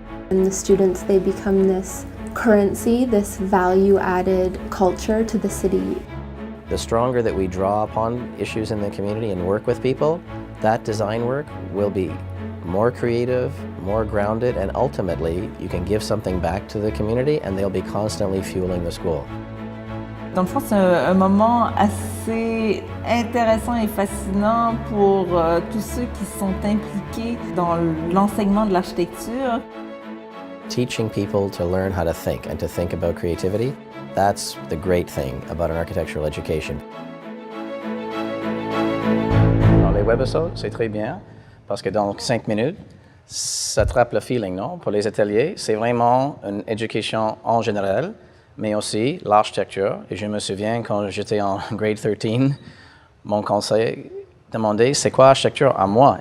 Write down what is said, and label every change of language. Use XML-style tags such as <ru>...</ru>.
<en>And the students, they become this currency, this value-added culture to the city. The stronger that we draw upon issues in the community and work with people, that design work will be more creative, more grounded, and ultimately you can give something back to the community and they'll be constantly fueling the school.</en> <fr>Dans le fond, c'est un moment assez intéressant et fascinant pour tous ceux qui sont impliqués dans l'enseignement de l'architecture.</fr> <en>Teaching people to learn how to think and to think about creativity, that's the great thing about an architectural education.</en> <fr>Dans les webisodes, c'est très bien parce que dans 5 minutes, ça attrape le feeling, non? Pour les ateliers, c'est vraiment une éducation en général, mais aussi l'architecture. Et je me souviens quand j'étais en grade 13, mon conseil demandait c'est quoi l'architecture à moi?</fr>